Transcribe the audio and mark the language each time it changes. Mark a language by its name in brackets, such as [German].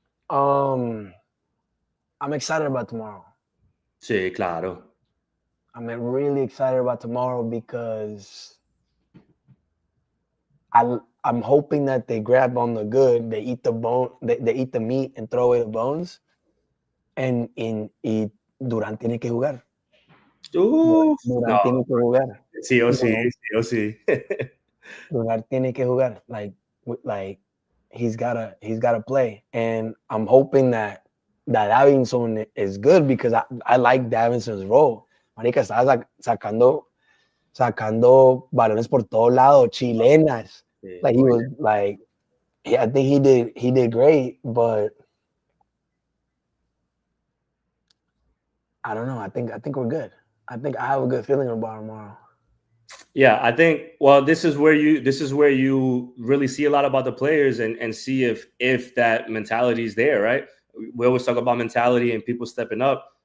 [English] I'm excited about tomorrow. [Spanish] Sí, claro. [English] I'm really excited about tomorrow because I'm hoping that they grab on the good, they eat the bone, they eat the meat and throw away the bones. [Spanish] And Durán tiene que jugar. Durán tiene que jugar. Sí o sí. Durán tiene que jugar. [English] Like he's gotta play. And I'm hoping that Davinson is good because I like Davinson's role. [Spanish] Marica, estaba sacando balones por todos lados, chilenas. [English] Yeah, like he was like, I think he did great, but I don't know. I think we're good. I have a good feeling about tomorrow. Yeah, I think. Well, this is where you really see a lot about the players and see if that mentality is there, right? We always talk about mentality and people stepping up.